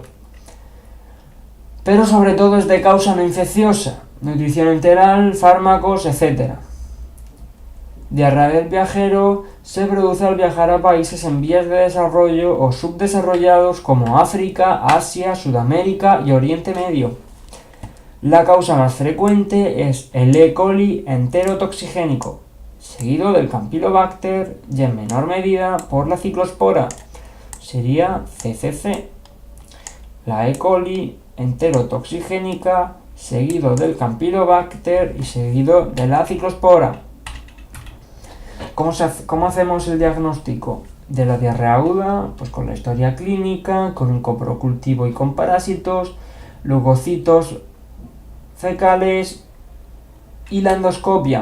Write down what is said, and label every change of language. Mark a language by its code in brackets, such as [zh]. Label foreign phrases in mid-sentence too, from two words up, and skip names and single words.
[es] Pero sobre todo es de causa no infecciosa, nutrición enteral, fármacos, etc. Diarrea del viajero se produce al viajar a países en vías de desarrollo o subdesarrollados como África, Asia, Sudamérica y Oriente Medio. La causa más frecuente es el E. coli enterotoxigénico, seguido del Campylobacter y en menor medida por la ciclospora, sería CCC. La E. coli enterotoxigénica, seguido del Campylobacter y seguido de la ciclospora. ¿Cómo hacemos el diagnóstico de la diarrea aguda? Pues con la historia clínica, con un coprocultivo y con parásitos, leucocitos fecales y la endoscopia.